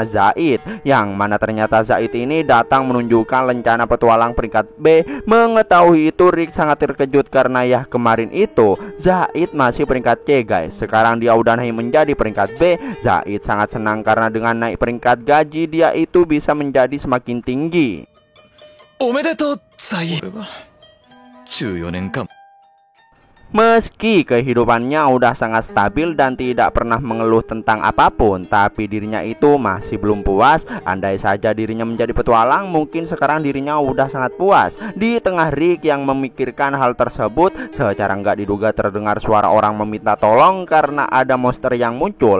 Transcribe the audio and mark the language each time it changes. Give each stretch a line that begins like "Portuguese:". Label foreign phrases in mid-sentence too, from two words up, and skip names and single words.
Indonesian: Zaid, yang mana ternyata Zaid ini datang menunjukkan lencana petualang peringkat B. Mengetahui itu Rick sangat terkejut karena ya kemarin itu Zaid masih peringkat C guys. Sekarang dia udah naik menjadi peringkat B. Zaid sangat senang karena dengan naik peringkat gaji dia itu bisa menjadi semakin tinggi.
Japanese: おめでとうザイ14年間
Indonesian: Meski kehidupannya udah sangat stabil dan tidak pernah mengeluh tentang apapun, tapi dirinya itu masih belum puas. Andai saja dirinya menjadi petualang, mungkin sekarang dirinya udah sangat puas. Di tengah Rick yang memikirkan hal tersebut, secara nggak diduga terdengar suara orang meminta tolong karena ada monster yang muncul.